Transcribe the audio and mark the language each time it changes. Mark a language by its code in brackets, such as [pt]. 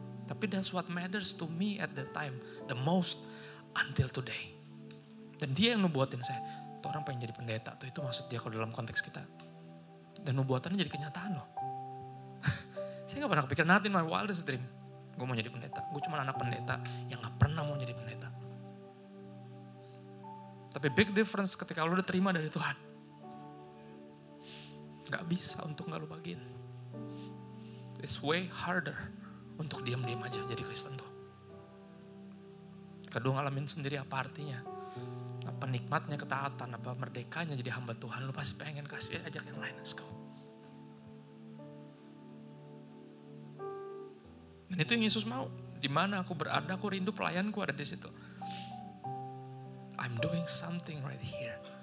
[en] Tapi that's what matters to me at that time. The most until today. [id] Dan dia yang nubuatin saya. Tuh orang pengen jadi pendeta. Tuh itu maksud dia kalau dalam konteks kita. Dan nubuatannya jadi kenyataan loh. Saya gak pernah kepikiran, [en] not in my wildest dream. [id] Gue mau jadi pendeta. Gue cuma anak pendeta yang gak pernah mau jadi pendeta. Tapi [en] big difference [id] ketika lu udah terima dari Tuhan. Gak bisa untuk gak lu bagiin. [en] It's way harder [id] untuk diam-diam aja jadi Kristen tuh. Kedua ngalamin sendiri apa artinya. Apa nikmatnya ketaatan, apa merdekanya jadi hamba Tuhan. Lu pasti pengen kasih ajak yang lain, [en] let's go. [id] Dan itu yang Yesus mau. Di mana aku berada, aku rindu pelayanku ada di situ. [en] I'm doing something right here.